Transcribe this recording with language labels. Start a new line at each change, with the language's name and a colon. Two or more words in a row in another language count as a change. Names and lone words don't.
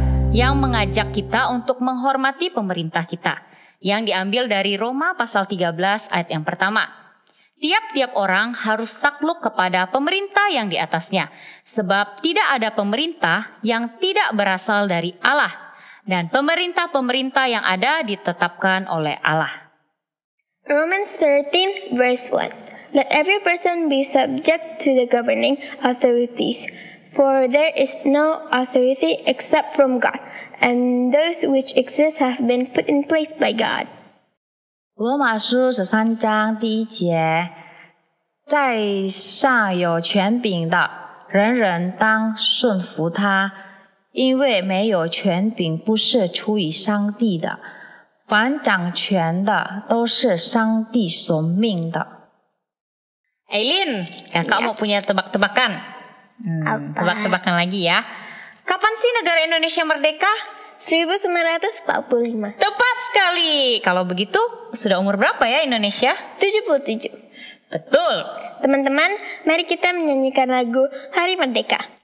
Indonesian: yang mengajak kita untuk menghormati pemerintah kita, yang diambil dari Roma pasal 13 ayat yang pertama. Tiap-tiap orang harus takluk kepada pemerintah yang di atasnya, sebab tidak ada pemerintah yang tidak berasal dari Allah, dan pemerintah-pemerintah yang ada ditetapkan oleh Allah.
English: Romans 13 verse 1. Let every person be subject to the governing authorities, for there is no authority except from God, and those which exist have been put in place by God.
Chinese: 罗马书13章第1节，在上有权柄的，人人当顺服他，因为没有权柄不是出于上帝的，凡掌权的都是上帝所命的。
Indonesian: Eileen, kakak mau punya tebak-tebakan. Tebak-tebakan lagi ya. Kapan sih negara Indonesia merdeka? 1945. Tepat sekali. Kalau begitu, sudah umur berapa ya Indonesia? 77. Betul. Teman-teman, mari kita menyanyikan lagu Hari Merdeka.